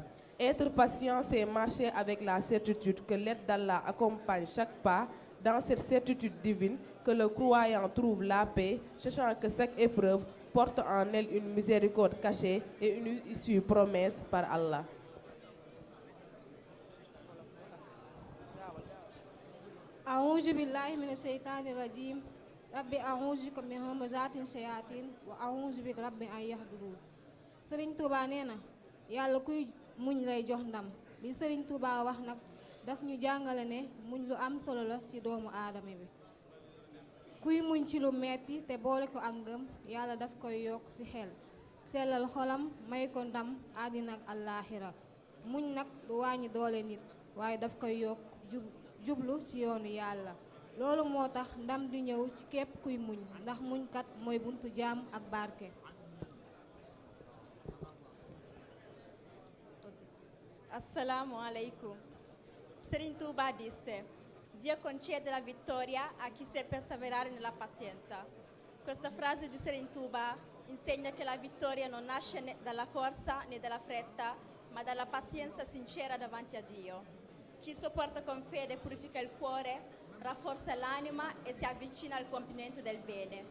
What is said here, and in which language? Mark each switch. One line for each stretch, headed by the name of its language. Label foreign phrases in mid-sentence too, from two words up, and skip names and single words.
French: Être patient, c'est marcher avec la certitude que l'aide d'Allah accompagne chaque pas. Dans cette certitude divine, que le croyant trouve la paix, sachant que chaque épreuve porte en elle une miséricorde cachée et une issue promise par Allah.
Arabic: أعوذ بالله من الشيطان الرجيم ربي أعوذ بك من همزات الشياطين وأعوذ بك ربي أن يحضرون.
Wolof: Sëriñ Tuuba nee na yàlla kuy muñ lay jox ndam li Sëriñ Tuuba wax nag daf ñu jàngale ne muñ lu am solo la ci doomu aadama bi. Kuy muñ ci lu metti te boole ko ak ngëm yàlla daf koy yokk ci xel sellal xolam may ko ndam àddina ak àllaaxira. Muñ nag du wàññi doole nit waaye daf koy yokk jublu ci yoonu yàlla. Loolu moo tax ndam di ñëw ci képp kuy muñ ndax muñkat mooy buntu jaam ak barke.
Arabic: السلام عليكم.
Italian: Sëriñ Tuuba disse: Dio concede la vittoria a chi sa perseverare nella pazienza. Questa frase di Sëriñ Tuuba insegna che la vittoria non nasce dalla forza né dalla fretta, ma dalla pazienza sincera davanti a Dio. Chi sopporta con fede purifica il cuore, rafforza l'anima e si avvicina al compimento del bene.